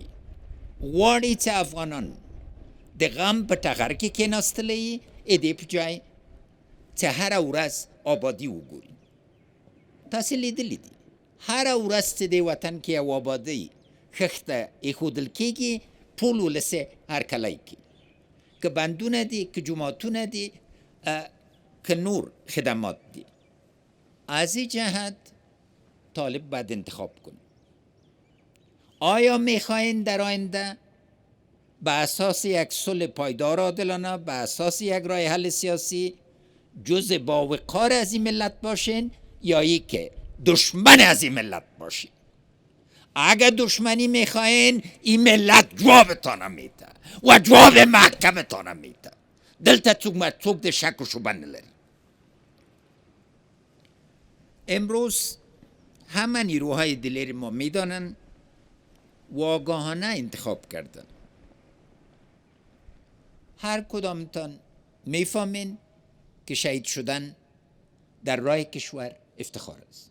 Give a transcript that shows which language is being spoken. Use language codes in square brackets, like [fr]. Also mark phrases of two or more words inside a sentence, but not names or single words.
[ps] غواړي چې افغانان د غم په ټغر کې کېناستلی ا دې په جای چې هره ورځ آبادي وګوري. تاسې لیدلی دي هره ورځ چې د وطن کې یو آبادۍ خښته ایښودل کېږي، ټول ولس یې هرکلی کوي، که بندونه دي، که جوماتونه دي، که نور خدمات دي. [fa] از این جهت طالب باید انتخاب کنه. آیا میخواین در آینده به اساس یک صلح پایدار عادلانه، به اساس یک راه حل سیاسی جز باوقار از این ملت باشین، یا ای که دشمن از این ملت باشین؟ اگر دشمنی میخواین این ملت جوابتان میده و جواب محکمتان میده. [ps] دلته څوک د شک و شبهه نلري. [fa] امروز همه نیروهای دلیر ما میدانن و آگاهانه انتخاب کردن. هر کدامتان میفهمین که شهید شدن در راه کشور افتخار است.